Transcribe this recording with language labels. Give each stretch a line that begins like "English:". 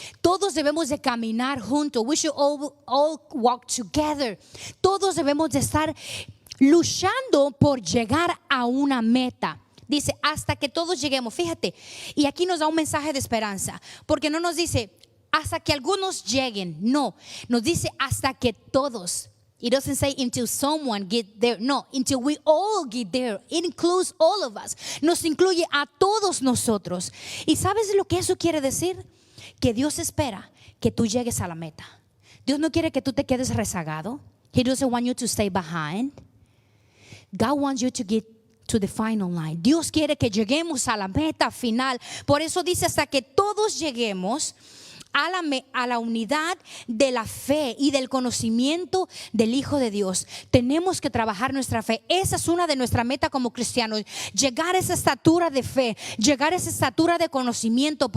Spanish: Todos debemos de caminar juntos.
English: We should all walk together.
Spanish: Todos debemos de estar luchando por llegar a una meta. Dice hasta que todos lleguemos. Fíjate, y aquí nos da un mensaje de esperanza, porque no nos dice hasta que algunos lleguen, no, nos dice hasta que todos.
English: It doesn't say until someone get there. No, until we all get there. It includes all of us.
Spanish: Nos incluye a todos nosotros. ¿Y sabes lo que eso quiere decir? Que Dios espera que tú llegues a la meta. Dios no quiere que tú te quedes rezagado.
English: He doesn't want you to stay behind. God wants you to get to the final line.
Spanish: Dios quiere que lleguemos a la meta final. Por eso dice hasta que todos lleguemos a la unidad de la fe y del conocimiento del Hijo de Dios. Tenemos que trabajar nuestra fe. Esa es una de nuestras metas como cristianos, llegar a esa estatura de fe, llegar a esa estatura de conocimiento.